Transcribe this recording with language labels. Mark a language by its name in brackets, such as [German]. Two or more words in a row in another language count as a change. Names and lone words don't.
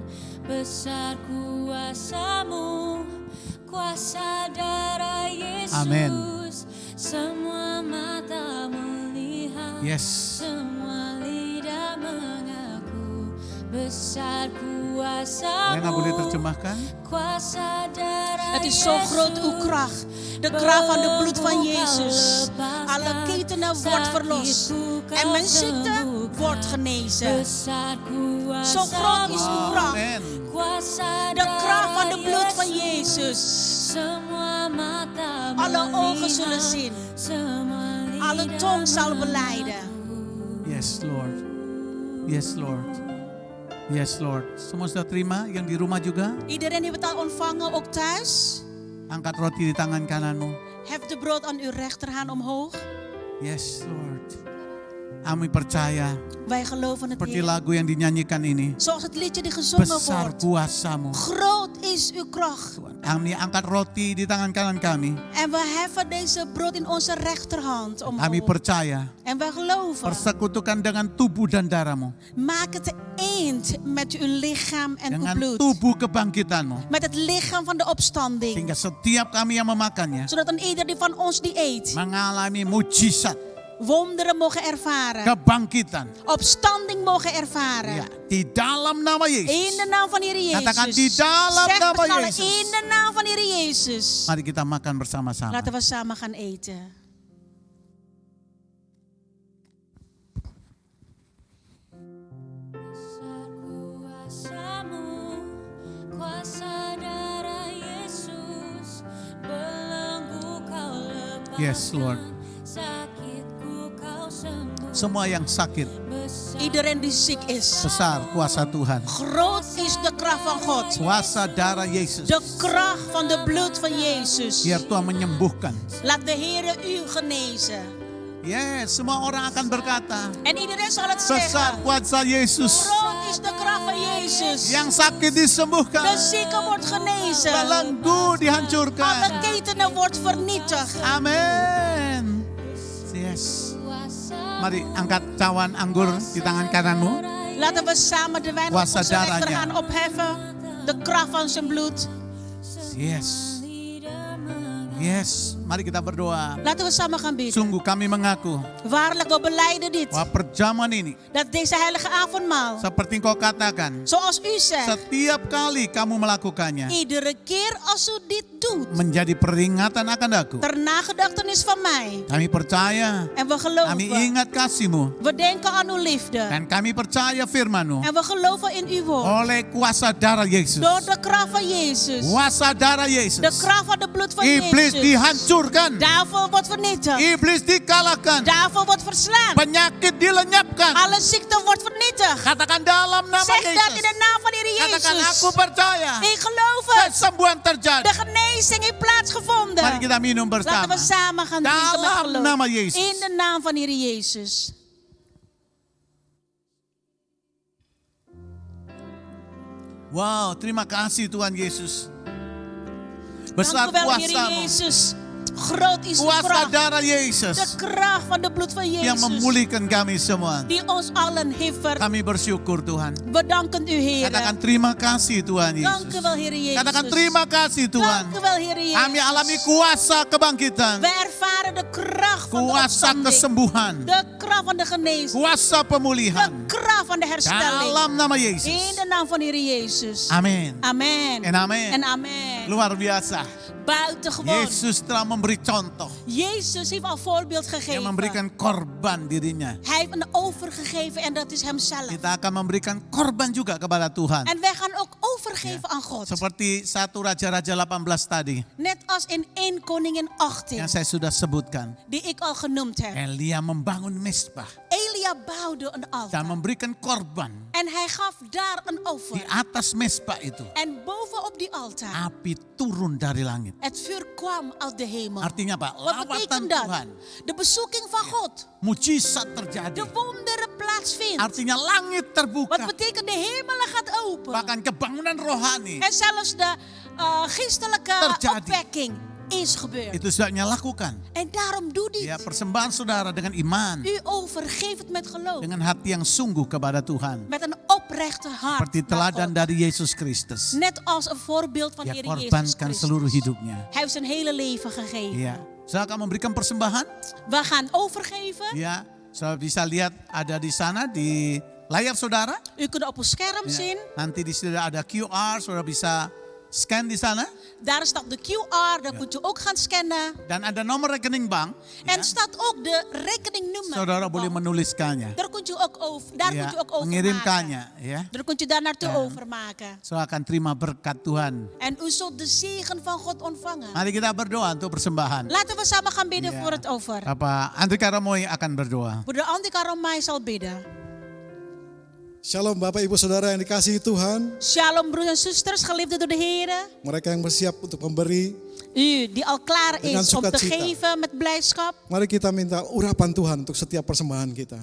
[Indonesian] Besar kuasamu, kuasa darah Yesus. Amen. Semua mata melihat, Yes. semua lidah mengaku. Besar kuasamu. Lena boleh terjemahkan? Kuasa darah [Dutch] Het is zo groot uw kracht. De kracht van de bloed van Jezus. Alle ketenen wordt verlost. En mijn ziekte wordt genezen. Zo groot is uw kracht. Amen. De kracht van de bloed van Jezus. Alle ogen zullen zien. Alle tong zal belijden. [English] Yes Lord. Yes Lord. Yes Lord. [Indonesian] Semua sudah terima yang di rumah juga? [Dutch] Iedereen heeft het al ontvangen, ook thuis. [Indonesian] Angkat roti di tangan kananmu. [Dutch] Hef de brood aan uw rechterhand omhoog. [English] Yes Lord. [Indonesian] Kami percaya [Dutch] Wij geloven het, [Indonesian] seperti [Dutch] Heer. [Indonesian] lagu yang dinyanyikan ini. [Dutch] Zoals het liedje die gezongen [Indonesian] Besar [Dutch] wordt. [Indonesian] kuasamu. [Dutch] Groot is uw kracht. [Indonesian] Tuhan, kami angkat roti di tangan kanan kami. [Dutch] En we heffen deze brood in onze rechterhand [Indonesian] Kami [Dutch] omhoog. [Indonesian] percaya [Dutch] En wij geloven. [Indonesian] persekutukan dengan tubuh dan darahmu. [Dutch] Maak het eend met uw lichaam en uw [Indonesian] Dengan [Dutch] bloed. [Indonesian] tubuh kebangkitanmu. [Dutch] Met het lichaam van de opstanding. [Indonesian] Sehingga setiap kami yang memakannya [Dutch] Zodat een ieder die van ons die eet. [Indonesian] mengalami mujizat, [Dutch] Wonderen mogen ervaren. [Indonesian] kebangkitan. [Dutch] Opstanding mogen ervaren. [Indonesian] Ya, di dalam nama [Dutch] In [Indonesian] Yesus. [Dutch] de naam van de Heer Jezus. [Indonesian] Katakan di dalam [Dutch] Zeg [Indonesian] nama [Dutch] met z'n allen, [Indonesian] Yesus. [Dutch] in de naam van de Heer Jezus. [Indonesian] Mari kita makan bersama-sama. [Dutch] Laten we samen gaan eten. [Indonesian] Kuasamu, kuasa darah Yesus, belenggu kau lepaskan, [English] Yes, Lord. [Indonesian] sakitku kau sembuh. Semua yang sakit, [Dutch] Iedereen die ziek is. [Indonesian] besar kuasa Tuhan. [Dutch] Groot is de kracht van God. [Indonesian] Kuasa darah Yesus. [Dutch] De kracht van de bloed van Jezus. [Indonesian] Biar Tuhan menyembuhkan. [Dutch] Laat de Heer u genezen. [Indonesian] Yes, semua orang akan berkata, [Dutch] En iedereen zal het [Indonesian] besar [Dutch] zeggen. [Indonesian] kuasa Yesus. [Dutch] Groot is de kracht van Jezus. [Indonesian] Yang sakit disembuhkan. [Dutch] De zieke wordt genezen. [Indonesian] Belenggu dihancurkan. [Dutch] Alle ketenen wordt vernietigd. [Indonesian] Amin. Yes. Mari angkat cawan anggur di tangan kananmu. [Dutch] Laten we samen de wijn op [Indonesian] Kuasa [Dutch] onze [Indonesian] darahnya. [Dutch] rechterhand opheffen. De kracht van zijn bloed. [English] Yes. Yes. [Indonesian] Mari kita berdoa. [Dutch] Laten we samen gaan bidden. [Indonesian] Sungguh kami mengaku [Dutch] Waarlijk, we beleiden dit. [Indonesian] bahwa perjamuan ini [Dutch] Dat deze heilige avondmaal, [Indonesian] seperti engkau katakan, [Dutch] zoals u zegt, [Indonesian] setiap kali kamu melakukannya [Dutch] iedere keer als u dit doet, [Indonesian] menjadi peringatan akan aku. [Dutch] ter nagedachtenis van mij. [Indonesian] Kami percaya, [Dutch] En we [Indonesian] kami [Dutch] geloven. [Indonesian] ingat kasih-Mu, [Dutch] We denken aan uw liefde. [Indonesian] dan kami percaya firman-Mu [Dutch] En we geloven in uw woord. [Indonesian] oleh kuasa darah Yesus. [Dutch] Door de kracht van Jezus. [Indonesian] Kuasa darah [Dutch] De [Indonesian] Yesus. [Dutch] kracht van de bloed van [Indonesian] Iblis [Dutch] Jezus. [Indonesian] dihancurkan. dihancurkan. [Dutch] Duivel wordt vernietigd. [Indonesian] Iblis dikalahkan. [Dutch] Duivel wordt verslaan. [Indonesian] Penyakit dilenyapkan. [Dutch] Alle ziekte wordt vernietigd. [Indonesian] Katakan dalam nama [Dutch] Zeg dat in [Indonesian] Yesus. [Dutch] de naam van de Heer [Indonesian] Katakan [Dutch] Jezus. [Indonesian] aku percaya. [Dutch] Ik geloof het. [Indonesian] Kesembuhan [Dutch] De [Indonesian] terjadi. [Dutch] genezing heeft plaatsgevonden. [Indonesian] Mari kita minum [Dutch] Laten [Indonesian] bersama. [Dutch] we samen gaan drinken met [Indonesian] Dalam [Dutch] geloof. [Indonesian] nama Yesus. [Dutch] In de naam van de Heer Jezus. [Indonesian] Wow, terima kasih Tuhan Yesus. Besar [Dutch] Dank u wel, Heer [Indonesian] kuasamu. [Dutch] Jezus. Groot is uw [Indonesian] Kuasa [Dutch] kracht. [Indonesian] darah [Dutch] De [Indonesian] Yesus [Dutch] kracht van de bloed van [Indonesian] yang [Dutch] Jezus. [Indonesian] memulihkan kami semua. [Dutch] Die ons allen heeft [Indonesian] Kami bersyukur Tuhan. [Dutch] bedanken u, Heer. [Indonesian] Katakan terima kasih Tuhan [Dutch] Dank u [Indonesian] Yesus. [Dutch] wel, Heer Jezus. [Indonesian] Katakan terima kasih Tuhan. [Dutch] Dank u wel, Heer Jezus. [Indonesian] Kami alami kuasa kebangkitan. [Dutch] We ervaren de kracht van de [Indonesian] Kuasa [Dutch] opstanding. [Indonesian] kesembuhan. [Dutch] De kracht van de genezing. [Indonesian] Kuasa [Dutch] De [Indonesian] pemulihan. [Dutch] kracht van de herstelling. [Indonesian] Dalam nama [Dutch] In [Indonesian] Yesus. [Dutch] de naam van de Heer Jezus. [Indonesian] Amin. [Dutch] Amen. En amen. En amen. [Indonesian] Luar biasa. [Dutch] Buitengewoon. [Indonesian] Yesus telah memberi contoh. [Dutch] Jezus heeft al voorbeeld [Indonesian] Yang [Dutch] gegeven. [Indonesian] memberikan korban dirinya. [Dutch] Hij heeft een offer gegeven en dat is hemzelf. [Indonesian] Kita akan memberikan korban juga kepada Tuhan. [Dutch] En wij gaan ook overgeven aan God. [Indonesian] Seperti 1 Raja-Raja 18 tadi. [Dutch] Net als in 1 Koningin 18. [Indonesian] Yang saya sudah sebutkan. [Dutch] Die ik al genoemd heb. [Indonesian] Elia membangun mesbah. [Dutch] Elia bouwde een [Indonesian] Dan [Dutch] altaar. [Indonesian] memberikan korban. [Dutch] En hij gaf daar een [Indonesian] Di [Dutch] offer. [Indonesian] atas mesbah itu. [Dutch] En bovenop die altaar. [Indonesian] Api turun dari langit. [Dutch] Het vuur kwam uit de hemel. [Indonesian] Artinya apa? [Dutch] Wat [Indonesian] Lawatan [Dutch] betekent dat? [Indonesian] Tuhan. [Dutch] De bezoeking van God. [Indonesian] Mujizat [Dutch] De [Indonesian] terjadi. [Dutch] wonderen plaatsvindt. [Indonesian] Artinya langit terbuka. [Dutch] Wat betekent de hemelen gaat open. [Indonesian] Bahkan kebangunan rohani. [Dutch] En zelfs de geestelijke [Indonesian] Terjadi. [Dutch] opwekking is gebeurd. [Indonesian] Itu sebabnya lakukan. [Dutch] En daarom doe dit. [Indonesian] Ya, persembahan saudara dengan iman. [Dutch] U overgeef het met geloof. [Indonesian] Dengan hati yang sungguh kepada Tuhan. [Dutch] Met een oprechte hart. [Indonesian] Seperti [Dutch] naar [Indonesian] teladan [Dutch] God. [Indonesian] dari Yesus Kristus. [Dutch] Net als een voorbeeld van [Indonesian] Dia [Dutch] Heer Jezus [Indonesian] korbankan seluruh [Dutch] Christus. [Indonesian] hidupnya. [Dutch] Hij heeft zijn hele leven gegeven. [Indonesian] Ya, saya akan memberikan persembahan. [Dutch] We gaan overgeven. [Indonesian] Ya, saudara bisa lihat ada di sana di layar saudara. [Dutch] U kunt op uw scherm [Indonesian] Ya, [Dutch] zien. [Indonesian] nanti di sini ada QR, saudara bisa scan di sana. [Dutch] Daar staat de QR, daar kunt u ook gaan scannen. [Indonesian] Dan ada nomor rekening bank. [Dutch] En staat ook de rekeningnummer. [Indonesian] Saudara boleh menuliskannya. [Dutch] Daar kunt u ook over, daar [Indonesian] Ya, [Dutch] kunt u ook overmaken. [Indonesian] mengirimkannya. Ya, [Dutch] Daar kunt u daar naartoe En- overmaken. [Indonesian] saya akan terima berkat Tuhan. [Dutch] En u zult de zegen van God ontvangen. [Indonesian] Mari kita berdoa untuk persembahan. [Dutch] Laten we samen gaan bidden [Indonesian] Ya. [Dutch] voor het offer. [Indonesian] Bapak Andri Karamoy akan berdoa. [Dutch] Broeder Andika Romai zal bidden. [Indonesian] Shalom Bapak Ibu Saudara yang dikasihi Tuhan. [Dutch] Shalom broers en zusters, geliefden door de Heer. [Indonesian] Mereka yang bersiap untuk memberi. [Dutch] U die al klaar [Indonesian] Dengan [Dutch] is om te [Indonesian] sukacita. [Dutch] geven met blijdschap. [Indonesian] Mari kita minta urapan Tuhan untuk setiap persembahan kita.